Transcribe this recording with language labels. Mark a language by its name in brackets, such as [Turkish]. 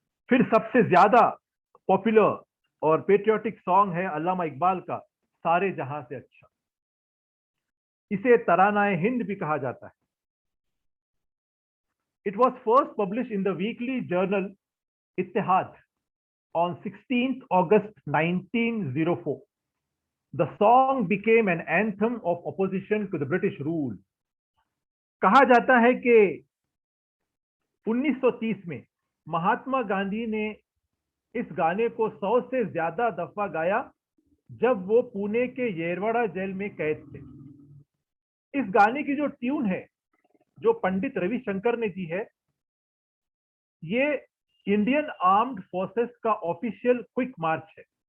[Hindi] फिर सबसे ज्यादा पॉपुलर और पेट्रियोटिक सॉन्ग है अल्लामा इकबाल का सारे जहां से अच्छा। इसे तरानाए हिंद भी कहा जाता है। [English] It was first publish in the weekly journal Ittehad on 16th August 1904. The song became an anthem of opposition to the British rule. [Hindi] कहा जाता है कि 1930 में महात्मा गांधी ने इस गाने को 100 से ज्यादा दफा गाया जब वो पुणे के येरवाड़ा जेल में कैद थे। इस गाने की जो ट्यून है, जो पंडित रविशंकर ने दी है, ये इंडियन आर्म्ड फोर्सेस का ऑफिशियल क्विक मार्च है।